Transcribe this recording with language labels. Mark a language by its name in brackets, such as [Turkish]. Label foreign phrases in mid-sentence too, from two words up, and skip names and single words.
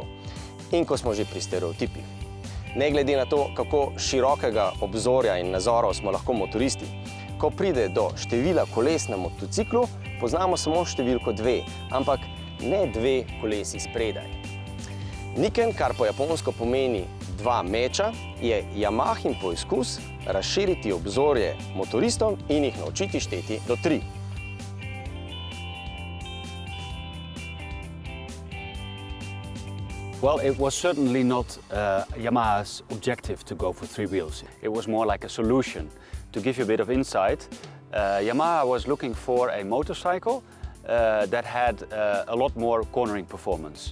[Slovenian] In ko smo že pri stereotipih. Ne glede na to, kako širokega obzorja in nazorov smo lahko motoristi, ko pride do števila koles na motociklu, poznamo samo številko 2, ampak ne 2 kolesi spredaj. Niken, kar po japonsko pomeni 2 meča, je Yamahin poizkus razširiti obzorje motoristom in jih naučiti šteti do 3. [English] Well, it was certainly not Yamaha's objective to go for 3 wheels. It was more like a solution. To give you a bit of insight, Yamaha was looking for a motorcycle that had a lot more cornering performance.